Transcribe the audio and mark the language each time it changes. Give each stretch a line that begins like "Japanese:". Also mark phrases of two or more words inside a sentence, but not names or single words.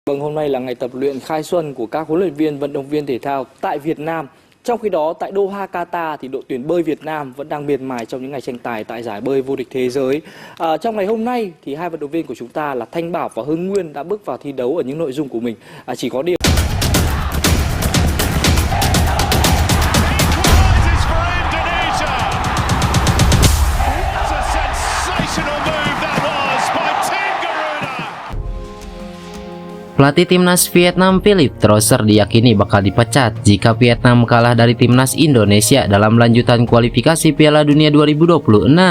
Vietnamese: Vâng, hôm nay là ngày tập luyện khai xuân của các huấn luyện viên, vận động viên thể thao tại Việt Nam. Trong khi đó, tại Doha, Qatar thì đội tuyển bơi Việt Nam vẫn đang miệt mài trong những ngày tranh tài tại giải bơi vô địch thế giới. Trong ngày hôm nay thì hai vận động viên của chúng ta là Thanh Bảo và Hưng Nguyên đã bước vào thi đấu ở những nội dung của mình. Chỉ có điều
Indonesian: Pelatih timnas Vietnam Philippe Troser diyakini bakal dipecat jika Vietnam kalah dari timnas Indonesia dalam lanjutan kualifikasi Piala Dunia 2026.